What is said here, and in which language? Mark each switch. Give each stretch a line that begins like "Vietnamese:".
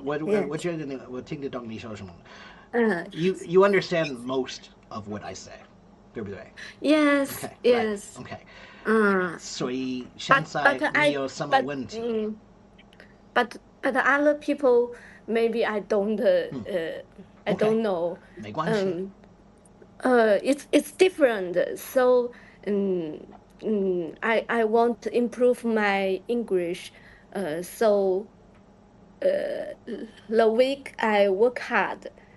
Chinese: 我觉得我听得懂你说什么。
English: You understand most of what I say,
Chinese: 对不对？
English: Yes, Okay, yes. right, okay.
Chinese: 所以现在没有什么问题。
English: But other people maybe I don't I don't know.
Chinese: 没关系。
English: It's different. So I want to improve my English. So the week I work hard.